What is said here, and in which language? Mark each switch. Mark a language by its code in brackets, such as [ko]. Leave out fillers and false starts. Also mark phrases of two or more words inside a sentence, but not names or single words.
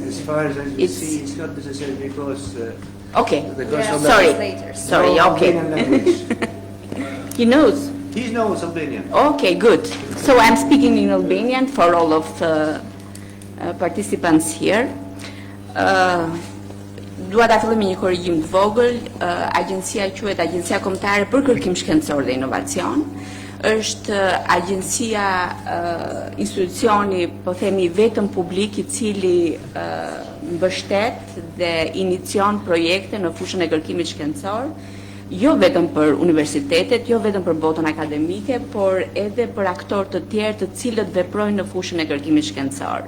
[en] As far as I can see, it's not necessary because Okay. Yeah, Sorry. translators. Sorry. no Okay. Albanian language. He knows. He knows Albanian. Okay, good. So I'm speaking in Albanian for all of the participants here. [sq] Dua ta filloj me një korrigjim të vogël. Agjencia quhet Agjencia Kombëtare për Kërkim Shkencor dhe Inovacion. Është agjencia, institucioni, po themi, vetëm publik i cili mbështet dhe inicion projekte në fushën e kërkimit shkencor jo vetëm për universitetet, jo vetëm për botën akademike, por edhe për aktorë të tjerë të cilët veprojnë në fushën e kërkimit shkencor.